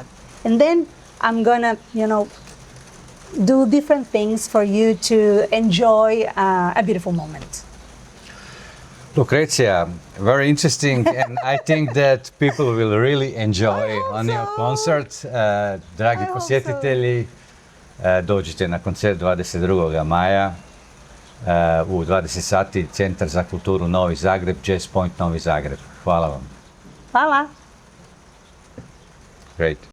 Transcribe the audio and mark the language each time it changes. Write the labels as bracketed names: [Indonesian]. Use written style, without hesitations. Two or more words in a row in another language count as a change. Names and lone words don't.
[English] And then I'm gonna, do different things for you to enjoy a beautiful moment. Lucrecia, very interesting, and I think that people will really enjoy on your concert. [Croatian] Dragi posjetitelji, dođite na koncert 22. maja u 20 sati, Centar za kulturu Novi Zagreb, Jazz Point Novi Zagreb. Hvala vam. Hvala. [English] Great.